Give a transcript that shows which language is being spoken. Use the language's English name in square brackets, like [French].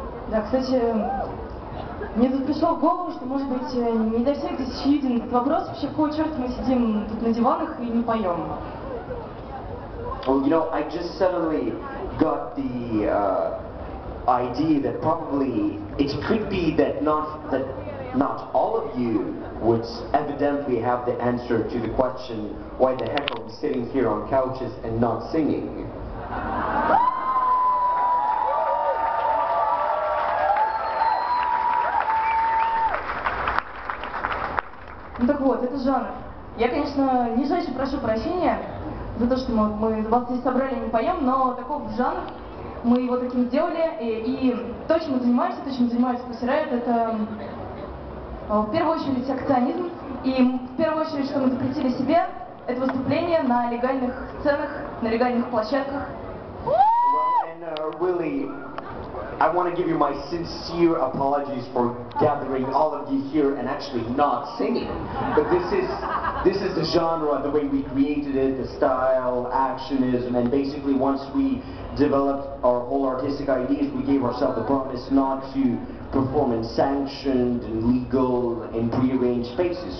[Russian] Да, кстати, мне тут пришло в голову, что, может быть, не для всех здесь очевиден этот вопрос, вообще, какого черта мы сидим тут на диванах и не поем. [English] Well, you know, I just suddenly got the idea that probably it could be that not all of you would evidently have the answer to the question, why the heck are we sitting here on couches and not singing? [Russian] Ну так вот, это жанр. Я, конечно, нижайше прошу прощения за то, что мы вас здесь собрали и не поем, но таков жанр, мы его таким сделали, и то, чем мы занимаемся, то, чем занимается Pussy Riot, это в первую очередь акционизм, и в первую очередь, что мы запретили себе, это выступление на легальных сценах, на легальных площадках. [English] Well, and really, I want to give you my sincere apologies for gathering all of you here and actually not singing. But this is the genre, the way we created it, the style, actionism, and basically once we developed our whole artistic ideas, we gave ourselves the promise not to perform in sanctioned and legal and pre-arranged spaces.